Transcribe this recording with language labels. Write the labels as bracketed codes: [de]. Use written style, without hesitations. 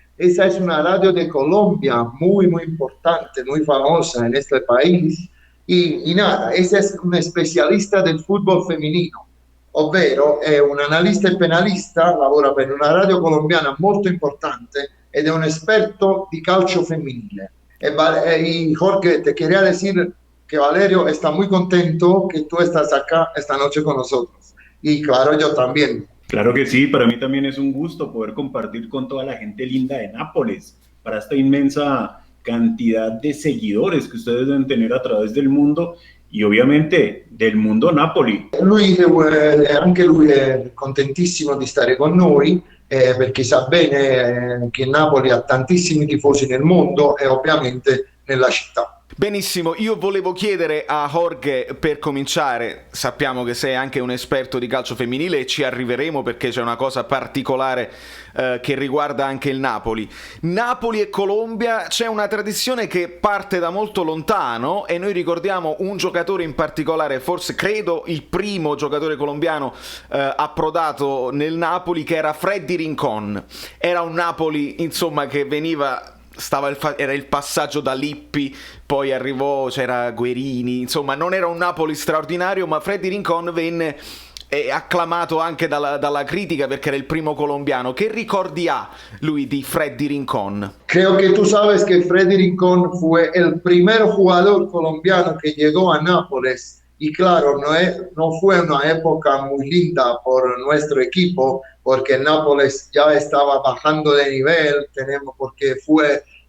[es] Esa es una radio de Colombia muy importante, muy famosa en este país. Y nada, ese es un especialista del fútbol femenino, [it] ovvero è un analista e penalista, lavora per una radio colombiana molto importante ed è un esperto di calcio femminile. [es] Y Jorge, te quería decir que Valerio está muy contento que tú estás acá esta noche con nosotros. Y claro, yo también. Claro que sí, para mí también es un gusto poder compartir con toda la gente linda de Nápoles, para esta inmensa cantidad de seguidores que ustedes deben tener a través del mundo y [it] ovviamente del mondo Napoli. Anche lui è contentissimo di stare con noi perché sa bene che Napoli ha tantissimi tifosi nel mondo e ovviamente nella città. Benissimo, io volevo chiedere a Jorge, per cominciare, sappiamo che sei anche un esperto di calcio femminile e ci arriveremo perché c'è una cosa particolare che riguarda anche il Napoli. Napoli e Colombia, c'è una tradizione che parte da molto lontano e noi ricordiamo un giocatore in particolare, forse credo il primo giocatore colombiano approdato nel Napoli, che era Freddy Rincon. Era un Napoli, insomma, che veniva... era il passaggio da Lippi, poi arrivò, c'era Guerini, insomma non era un Napoli straordinario, ma Freddy Rincon venne acclamato anche dalla critica perché era il primo colombiano. Che ricordi ha lui di Freddy Rincon? [es] Creo que tú sabes que Freddy Rincon fue el primer jugador colombiano que llegó a Nápoles y claro, no fue una época muy linda por nuestro equipo porque Nápoles ya estaba bajando de nivel, porque fue